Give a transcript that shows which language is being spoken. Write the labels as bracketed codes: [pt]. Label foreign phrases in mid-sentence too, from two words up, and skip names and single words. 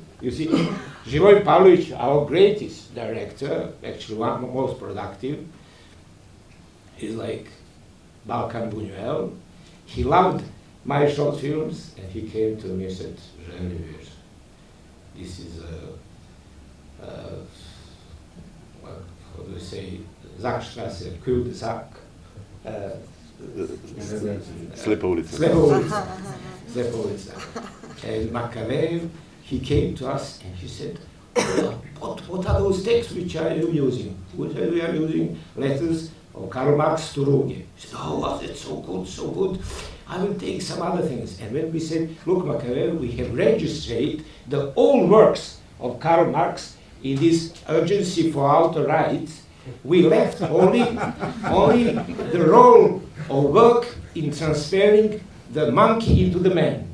[en] You see, Živojin Pavlović, our greatest director, actually one of the most productive, is like Balkan Buñuel. He loved my short films, and he came to me and said, Želimir, this is how do you say, [de] Zagstrasse, cul-de-sac. [sr] Slepa ulica. Slepa ulica. [en] And Makarev, he came to us and he said, what are those texts which are you using? We are using letters of Karl Marx to Ruge. He said, oh, that's so good, so good. I will take some other things. And when we said, look, Makarev, we have registered the old works of Karl Marx in this urgency for outer rights, we left only the role of work in transferring the monkey into the man.